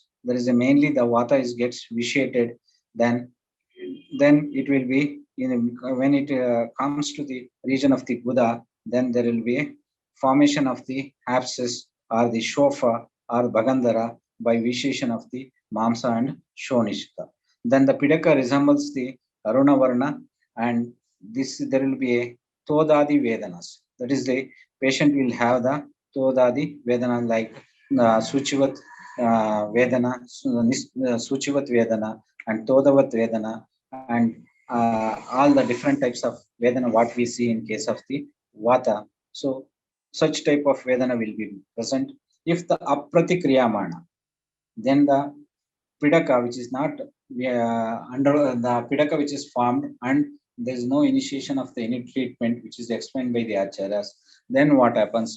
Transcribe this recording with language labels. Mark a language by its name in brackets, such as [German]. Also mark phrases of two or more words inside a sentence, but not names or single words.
[English] There is a mainly the Vata is gets vitiated, then it will be when it comes to the region of the Guda, then there will be a formation of the abscess or the shofa or Bagandhara by vitiation of the Mamsa and Shonishta. Then the Pidaka resembles the [Sanskrit] अरुण वर्ण, [English] and this there will be a [Sanskrit] तोदादि वेदनाः. [English] That is, the patient will have the [Sanskrit] तोदादि वेदना [English] like [Sanskrit] सूचिवत् वेदना, सूचिवत् वेदना, [English] and [Sanskrit] तोदवत् वेदना, [English] and all the different types of Vedana what we see in case of the Vata. So such type of Vedana will be present. If the Apratikriyamana, then the Pidaka, which is not under the Pidaka which is formed, and there is no initiation of the any treatment, which is explained by the Acharyas, then what happens?